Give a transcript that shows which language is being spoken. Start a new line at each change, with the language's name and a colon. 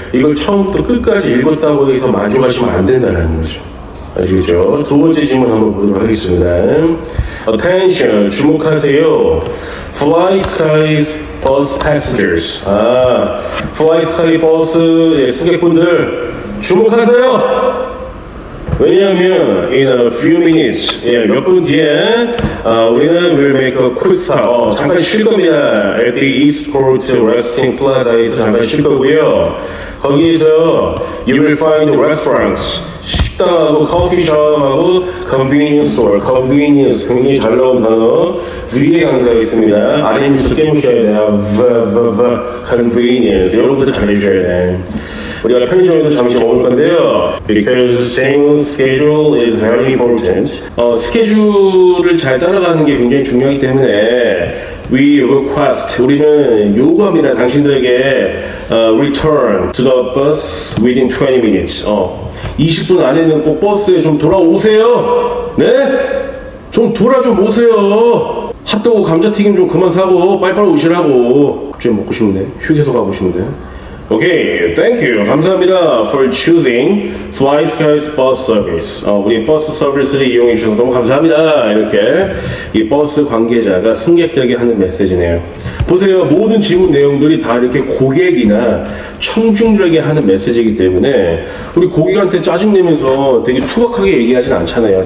Korean: 이걸 처음부터 끝까지 읽었다고 해서 만족하시면 안 된다는 거죠. 아시겠죠? 두 번째 질문 한번 보도록 하겠습니다. Attention, 주목하세요.
English: Fly Skies bus passengers.
Korean: Fly Sky 버스 승객분들 주목하세요. 왜냐하면
English: in a few minutes,
Korean: 몇 분 뒤에 우리는
English: will make a quick stop. 잠깐 쉴 겁니다. At the Eastport Resting Plaza에서
Korean: 잠깐 쉴 거고요. 거기에서
English: you will find restaurants,
Korean: 식당하고 커피숍하고
English: convenience store.
Korean: convenience 굉장히 잘 나온 단어. 위에 강조가 있습니다. 아래 밑으로 깨무셔야 돼요.
English: convenience.
Korean: 여러분들 잘 해주셔야 돼요. 우리가 편의점에도 잠시 먹을 건데요.
English: Because staying on schedule is very important.
Korean: 스케줄을 잘 따라가는 게 굉장히 중요하기 때문에
English: we request,
Korean: 우리는 요구합니다. 당신들에게
English: return to the bus within 20 minutes.
Korean: 20분 안에는 꼭 버스에 좀 돌아오세요. 네? 좀 오세요. 핫도그 감자튀김 좀 그만 사고 빨리빨리 오시라고. 갑자기 먹고 싶은데, 휴게소 가고 싶은데.
English: 오케이, thank you.
Korean: 감사합니다
English: for choosing Fly Skies bus service.
Korean: 우리 버스 서비스를 이용해 주셔서 너무 감사합니다. 이렇게 이 버스 관계자가 승객들에게 하는 메시지네요. 보세요, 모든 질문 내용들이 다 이렇게 고객이나 청중들에게 하는 메시지이기 때문에 우리 고객한테 짜증내면서 되게 투박하게 얘기하진 않잖아요.